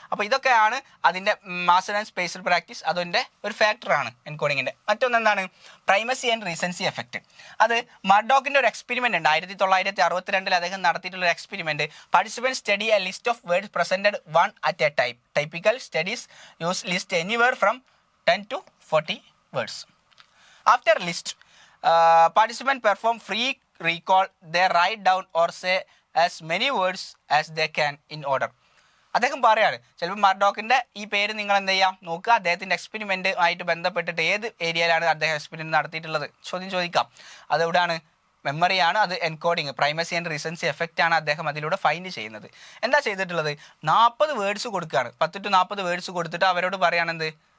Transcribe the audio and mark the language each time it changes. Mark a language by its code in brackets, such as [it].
[ml] അപ്പോൾ ഇതൊക്കെയാണ് അതിൻ്റെ മാസ്റ്റർ ആൻഡ് സ്പേഷ്യൽ പ്രാക്ടീസ്. അതിൻ്റെ ഒരു ഫാക്ടറാണ് എൻകോഡിങ്ങിൻ്റെ. മറ്റൊന്നെന്താണ്? Primacy and recency effect. അത് മർഡോക്കിൻ്റെ ഒരു എക്സ്പെരിമെൻ്റ് ഉണ്ട്. 1962 അദ്ദേഹം നടത്തിയിട്ടുള്ള ഒരു experiment. [en] Participant study a list of words presented one at a time. Typical studies use list anywhere from 10 to 40 words. After list participants perform free recall. They write down or say as many words as they can in order. [ml] അദ്ദേഹം പറയാണ്, ചിലപ്പോൾ മർഡോക്കിൻ്റെ ഈ പേര് നിങ്ങൾ എന്ത് ചെയ്യാം? നോക്കുക. അദ്ദേഹത്തിൻ്റെ എക്സ്പെരിമെൻ്റ് ആയിട്ട് ബന്ധപ്പെട്ടിട്ട് ഏത് ഏരിയയിലാണ് അദ്ദേഹം എക്സ്പെരിമെൻ്റ് നടത്തിയിട്ടുള്ളത് ചോദ്യം ചോദിക്കാം. അതെവിടെയാണ്? മെമ്മറിയാണ്. അത് encoding, primacy and recency effect ആണ് അദ്ദേഹം അതിലൂടെ ഫൈൻഡ് ചെയ്യുന്നത്. എന്താ ചെയ്തിട്ടുള്ളത്? 40 വേർഡ്സ് കൊടുക്കുകയാണ്. 10 to 40 വേർഡ്സ് കൊടുത്തിട്ട് അവരോട് പറയുകയാണെന്ത്?